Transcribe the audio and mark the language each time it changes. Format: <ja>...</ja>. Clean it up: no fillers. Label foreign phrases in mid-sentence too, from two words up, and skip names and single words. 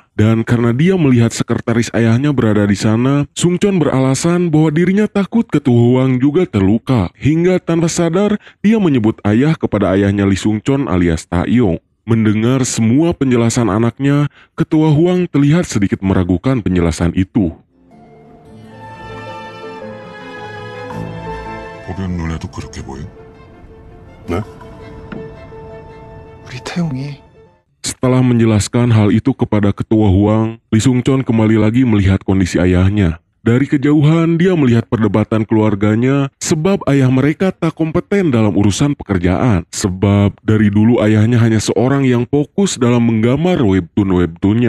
<id>Dan karena dia melihat sekretaris ayahnya berada di sana, Sung Chon beralasan bahwa dirinya takut Ketua Huang juga terluka. Hingga tanpa sadar, dia menyebut ayah kepada ayahnya Lee Sung Chon alias Taeyong. Mendengar semua penjelasan anaknya, Ketua Huang terlihat sedikit meragukan penjelasan itu.</id> <ko>보면 눈에도 그렇게 보여? 네? 우리 태용이</ko> <id>Setelah menjelaskan hal itu kepada Ketua Huang, Lee Sung Chon kembali lagi melihat kondisi ayahnya. Dari kejauhan, dia melihat perdebatan keluarganya sebab ayah mereka tak kompeten dalam urusan pekerjaan. Sebab dari dulu ayahnya hanya seorang yang fokus dalam menggambar webtoon-webtoonnya.</id>